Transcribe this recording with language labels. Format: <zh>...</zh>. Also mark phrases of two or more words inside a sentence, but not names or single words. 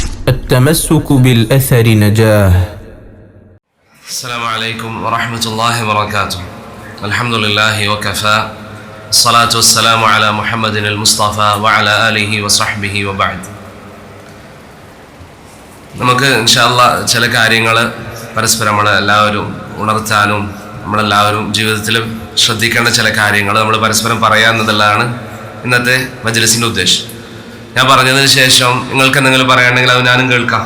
<ar>التمسك بالأثر نجاه. السلام عليكم ورحمة الله وبركاته. الحمد لله وكفى. الصلاة والسلام على محمد المصطفى وعلى آله وصحبه وبعد.</ar> <ml>നമുക്ക്</ml> <ar>إن شاء الله</ar> <ml>ചില കാര്യങ്ങൾ പരസ്പരം നമ്മളെല്ലാവരും ഉണർത്താനും നമ്മളെല്ലാവരും ജീവിതത്തിൽ ശ്രദ്ധിക്കേണ്ട ചില കാര്യങ്ങൾ നമ്മൾ പരസ്പരം പറയാമെന്നതാണ് ഇന്നത്തെ മജ്‌ലിസിൻ്റെ ഉദ്ദേശം. ഞാൻ പറഞ്ഞതിന് ശേഷം നിങ്ങൾക്ക് എന്തെങ്കിലും പറയാനുണ്ടെങ്കിൽ അത് ഞാനും കേൾക്കാം.</ml>